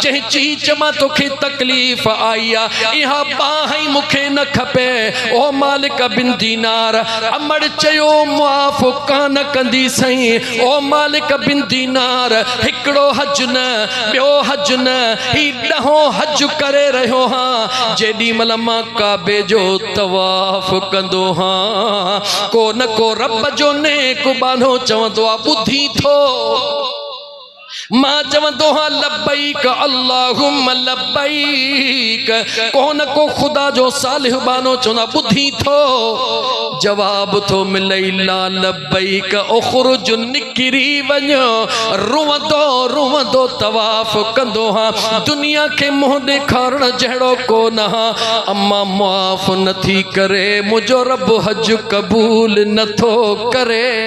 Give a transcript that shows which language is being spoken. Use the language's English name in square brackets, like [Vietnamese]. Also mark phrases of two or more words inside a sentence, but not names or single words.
[Sindhi] जंहिं चीच मां तोखे तकलीफ़ आई आ इहा बाह ई मूंखे न खपे ओ मालिक बिन दीनार अमड़ चयो मुआफ़ कान कंदी सही ओ मालिक बिन दीनार हिकिड़ो हज न ॿियो हज न ही ॾहों हज करे रहियो हां जेॾी महिल मां काबे जो तवाफ़ कंदो हां को न को रब जो नेक बानो चवंदो आहे ॿुधी थो मां चवंदो हां [Arabic] لبيك اللهم لبيك [Sindhi] को न को खुदा जो सालिह बानो चवंदो आहे ॿुधी थो जवाब थो मिले [Arabic] لا لبيك اخرج [Sindhi] निकिरी वञो रुवंदो रुवंदो तवाफ़ कंदो हां दुनिया खे मुंहुं ॾेखारण जहिड़ो कोन हां अम्मा मुआफ़ नथी करे मुंहिंजो रब हज क़बूल नथो करे